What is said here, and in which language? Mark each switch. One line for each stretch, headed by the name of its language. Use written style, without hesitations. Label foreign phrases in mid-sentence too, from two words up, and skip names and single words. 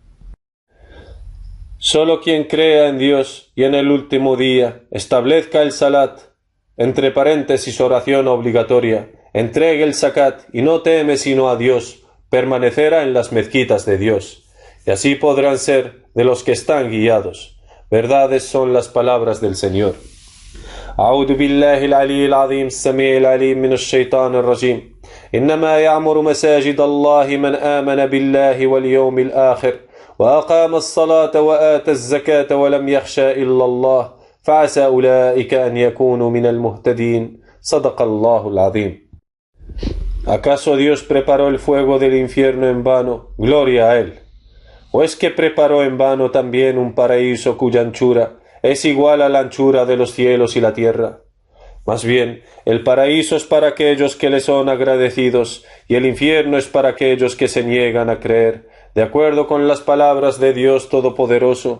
Spanish: Solo quien crea en Dios y en el último día, establezca el salat, entre paréntesis oración obligatoria, entregue el zakat y no teme sino a Dios, permanecerá en las mezquitas de Dios, y así podrán ser de los que están guiados. Verdades son las palabras del Señor.
Arabic: أعوذ بالله العلي العظيم السميع العليم من الشيطان الرجيم إنما يعمر مساجد الله من آمن بالله واليوم الآخر وأقام الصلاة وآتى الزكاة ولم يخشى إلا الله فعسى أولئك أن يكونوا من المهتدين صدق الله العظيم.
Spanish: ¿Acaso Dios preparó el fuego del infierno en vano? Gloria a Él. ¿O es que preparó en vano también un paraíso cuya anchura es igual a la anchura de los cielos y la tierra? Más bien, el paraíso es para aquellos que le son agradecidos y el infierno es para aquellos que se niegan a creer, de acuerdo con las palabras de Dios Todopoderoso.